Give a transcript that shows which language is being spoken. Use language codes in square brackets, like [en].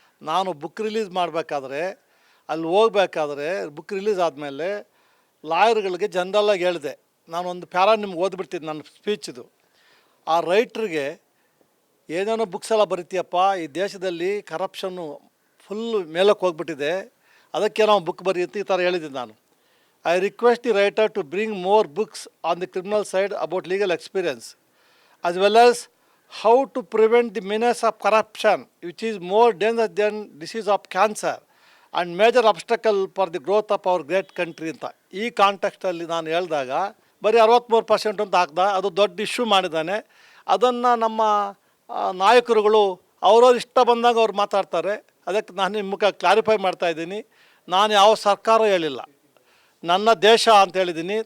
[kn] ನಾನು book release ಮಾಡಬೇಕಾದ್ರೆ, ಅಲ್ಲಿ ಹೋಗ್ಬೇಕಾದ್ರೆ ಬುಕ್ ರಿಲೀಸ್ ಆದಮೇಲೆ ಲಾಯರ್ಗಳಿಗೆ ಜನರಲ್ಲಾಗಿ ಹೇಳಿದೆ. ನಾನು ಒಂದು ಪ್ಯಾರಾ ನಿಮ್ಗೆ ಓದ್ಬಿಡ್ತೀನಿ ನನ್ನ ಸ್ಪೀಚಿದು. ಆ ರೈಟ್ರಿಗೆ ಏನೇನೋ ಬುಕ್ಸ್ ಎಲ್ಲ ಬರಿತೀಯಪ್ಪ, ಈ ದೇಶದಲ್ಲಿ ಕರಪ್ಷನ್ನು ಫುಲ್ಲು ಮೇಲಕ್ಕೆ ಹೋಗ್ಬಿಟ್ಟಿದೆ, ಅದಕ್ಕೆ ನಾವು ಬುಕ್ ಬರೆಯುತ್ತೆ, ಈ ಥರ ಹೇಳಿದ್ದೀನಿ ನಾನು. [en] I request the writer to bring more books on the criminal side about legal experience, as well as how to prevent the menace of corruption, which is more dangerous than disease of cancer and major obstacle for the growth of our great country ಅಂತ. [kn] ಈ ಕಾಂಟೆಕ್ಸ್ಟಲ್ಲಿ ನಾನು ಹೇಳಿದಾಗ ಬರೀ 63% ಅಂತ ಹಾಕ್ದ. ಅದು ದೊಡ್ಡ issue ಮಾಡಿದ್ದಾನೆ. ಅದನ್ನು ನಮ್ಮ ನಾಯಕರುಗಳು ಅವ್ರವ್ರು ಇಷ್ಟ ಬಂದಾಗ ಅವ್ರು ಮಾತಾಡ್ತಾರೆ. ಅದಕ್ಕೆ ನಾನು ನಿಮ್ಮ ಮುಖ ಕ್ಲಾರಿಫೈ ಮಾಡ್ತಾಯಿದ್ದೀನಿ. ನಾನು ಯಾವ ಸರ್ಕಾರ ಹೇಳಿಲ್ಲ, ನನ್ನ ದೇಶ ಅಂತ ಹೇಳಿದ್ದೀನಿ.